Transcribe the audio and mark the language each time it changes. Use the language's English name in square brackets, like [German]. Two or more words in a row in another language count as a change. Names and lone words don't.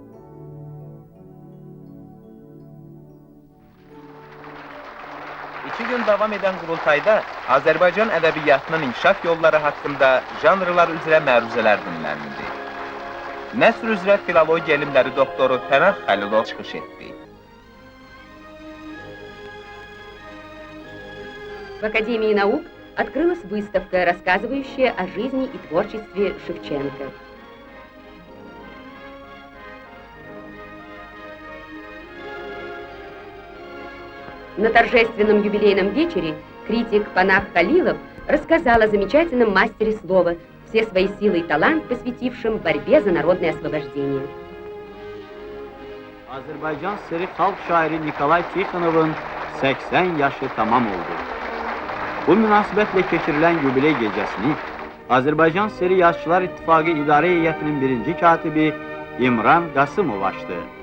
[Azerbaijani] İki gün davam eden kurultayda Azerbaycan edebiyatının inkişaf yolları hakkında janrlar üzere məruzələr dinləndi. Nəsr üzrə filologiya elmləri doktoru Pənah Xəlilov çıxış etdi. [Russian] В Академии наук открылась выставка, рассказывающая о жизни и творчестве Шевченко. На торжественном юбилейном вечере критик Панах Халилов рассказал о замечательном мастере слова, все свои силы и талант посвятившем борьбе за народное освобождение. [Azerbaijani] Azərbaycan seri xalq şairi Nikolay Tixonovun 80 yaşı tamam oldu. Bu münasibətlə keçirilən yubiley gecəsini Azərbaycan Seri Yazıçılar İttifaqı İdarə Heyətinin birinci katibi İmran Qasımov açdı.